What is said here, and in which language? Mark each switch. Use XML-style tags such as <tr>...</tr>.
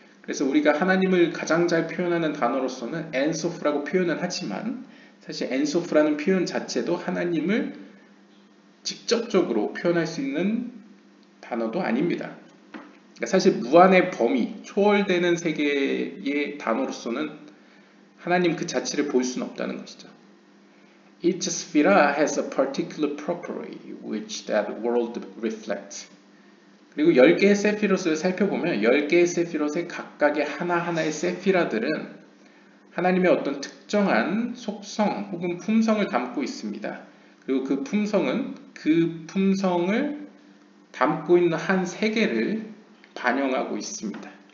<ko>그래서 우리가 하나님을 가장 잘 표현하는 단어로서는 엔소프라고 표현을 하지만 사실 엔소프라는 표현 자체도 하나님을 직접적으로 표현할 수 있는 단어도 아닙니다. 그러니까 사실 무한의 범위, 초월되는 세계의 단어로서는 하나님 그 자체를 볼 수는 없다는 것이죠.</ko> <en>Each sphera has a particular property which that world reflects.</en> <ko>그리고 10개의 세피롯을 살펴보면 10개의 세피롯의 각각의 하나하나의 세피라들은 하나님의 어떤 특정한 속성 혹은 품성을 담고 있습니다. 그리고 그 품성은 그 품성을 담고 있는 한 세계를 반영하고 있습니다.</ko>